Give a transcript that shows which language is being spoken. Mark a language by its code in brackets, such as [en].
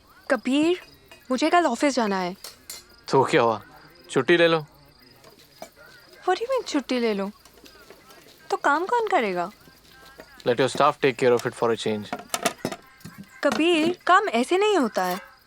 [hi] कबीर, मुझे कल ऑफिस जाना है। तो क्या हुआ? छुट्टी ले लो। [en] What do you mean [hi] छुट्टी ले लो? तो काम कौन करेगा? [en] Let your staff take care of it for a change. [hi] Kabir, काम ऐसे नहीं होता है।